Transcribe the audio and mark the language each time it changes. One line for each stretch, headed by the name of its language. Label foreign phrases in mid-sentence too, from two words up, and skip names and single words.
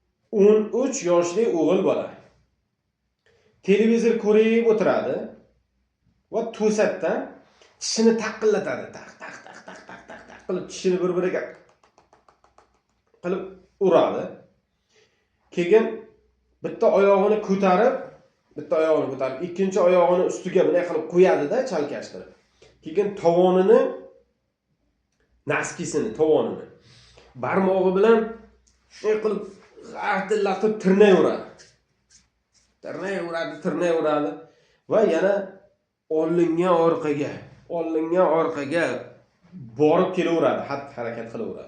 Uzbek: 13 yoshli o'g'il bola televizor ko'rib o'tiradi va to'satdan tishini taqillatadi. Taq taq taq taq taq taq taq qilib tishini bir-biriga qilib uradi. Keyin bitta oyog'ini ko'tarib, ikkinchi oyog'ini ustiga bunday qilib qo'yadi-da, chalkashtirib. Keyin naskisini barmog'i bilan shunday qilib g'artillatib tirnayveradi va yana oldinga orqaga borib kelaveradi, xatti-harakat qilaveradi.